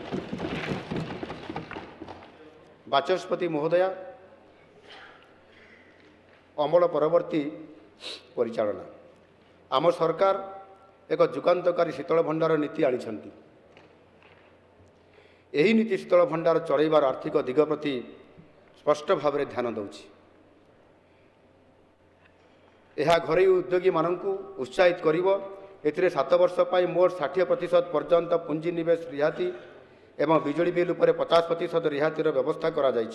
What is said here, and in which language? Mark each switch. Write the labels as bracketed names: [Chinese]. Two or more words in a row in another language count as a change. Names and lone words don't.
[Odia] ବାଚସ୍ପତି ମହୋଦୟା ଅମଳ ପରବର୍ତ୍ତୀ ପରିଚାଳନା ଆମ ସରକାର ଏକ ଯୁଗାନ୍ତକାରୀ ଶୀତଳ ଭଣ୍ଡାର ନୀତି ଆଣିଛନ୍ତି। ଏହି ନୀତି ଶୀତଳ ଭଣ୍ଡାର ଚଳାଇବାର ଆର୍ଥିକ ଦିଗ ପ୍ରତି ସ୍ପଷ୍ଟ ଭାବରେ ଧ୍ୟାନ ଦେଉଛି। ଏହା ଘରୋଇ ଉଦ୍ୟୋଗୀମାନଙ୍କୁ ଉତ୍ସାହିତ କରିବ। ଏଥିରେ 7 ବର୍ଷ ପାଇଁ ମୋଟ 60% ପର୍ଯ୍ୟନ୍ତ ପୁଞ୍ଜିନିବେଶ ରିହାତି ଏବଂ ବିଜୁଳି ବିଲ୍ ଉପରେ 50% ରିହାତିର ବ୍ୟବସ୍ଥା କରାଯାଇଛି।